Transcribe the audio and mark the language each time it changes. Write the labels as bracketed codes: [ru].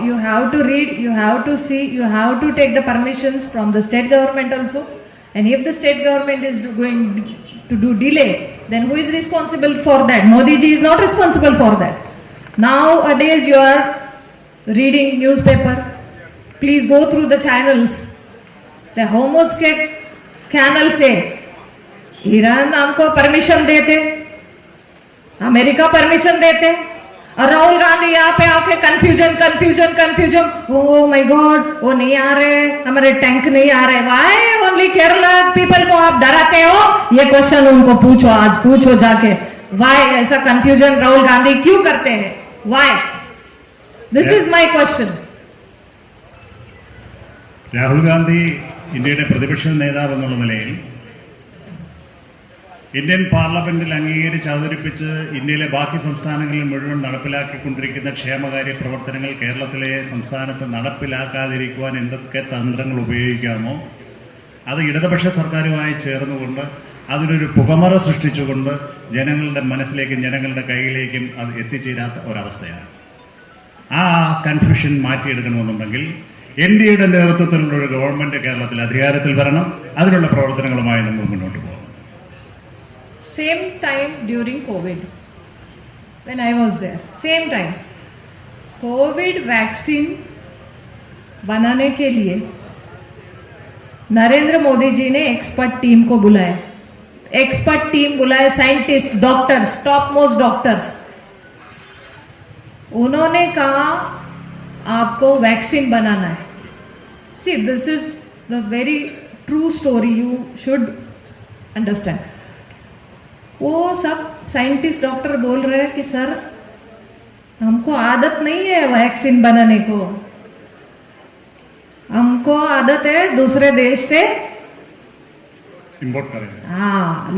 [en] You have to read, you have to see, you have to take the permissions from the state government also. And if the state government is going to do delay, then who is responsible for that? Modi ji is not responsible for that. Nowadays you are reading newspaper. Please go through the channels. The homoscape channel [hi] से Iran हमको permission देते, America permission देते, और राहुल गांधी यहाँ पे आके confusion, [en] oh my God, [hi] वो नहीं आ रहे, हमारे टैंक नहीं आ रहे, [en] why only Kerala people [hi] को आप डराते हो? ये क्वेश्चन उनको पूछो, आज पूछो जाके, वाई ऐसा कंफ्यूजन राहुल गांधी क्यों करते हैं? [en] Why? This is my question. [ml] Rahul Gandhi ഇന്ത്യയുടെ പ്രതിപക്ഷ നേതാവ് എന്നുള്ള നിലയിൽ ഇന്ത്യൻ പാർലമെന്റിൽ അംഗീകരിച്ച് അവതരിപ്പിച്ച് ഇന്ത്യയിലെ ബാക്കി സംസ്ഥാനങ്ങളിൽ മുഴുവൻ നടപ്പിലാക്കിക്കൊണ്ടിരിക്കുന്ന ക്ഷേമകാര്യ പ്രവർത്തനങ്ങൾ കേരളത്തിലെ സംസ്ഥാനത്ത് നടപ്പിലാക്കാതിരിക്കുവാൻ എന്തൊക്കെ തന്ത്രങ്ങൾ ഉപയോഗിക്കാമോ അത് ഇടതുപക്ഷ സർക്കാരുമായി ചേർന്നുകൊണ്ട് അതിനൊരു പുകമറ സൃഷ്ടിച്ചുകൊണ്ട് ജനങ്ങളുടെ മനസ്സിലേക്കും ജനങ്ങളുടെ കയ്യിലേക്കും അത് എത്തിച്ചേരാത്ത ഒരവസ്ഥയാണ്. ആ കൺഫ്യൂഷൻ മാറ്റിയെടുക്കണമെന്നുണ്ടെങ്കിൽ എൻഡിഎയുടെ നേതൃത്വത്തിലുള്ള ഒരു ഗവൺമെന്റ് കേരളത്തിൽ അധികാരത്തിൽ വരണം. അതിനുള്ള പ്രവർത്തനങ്ങളുമായി നമ്മൾ മുന്നോട്ട് പോകണം. [en] Same time during COVID, when I was there, same time, COVID vaccine [hi] बनाने के लिए नरेंद्र मोदी जी ने एक्सपर्ट टीम को बुलाया. एक्सपर्ट टीम बुलाए, scientist, doctors, top most doctors. उन्होंने कहा आपको वैक्सीन बनाना है. [en] See, this is the very true story. You should understand. [hi] वो सब साइंटिस्ट डॉक्टर बोल रहे हैं कि सर हमको आदत नहीं है वैक्सीन बनाने को, हमको आदत है दूसरे देश से इंपोर्ट करेंगे,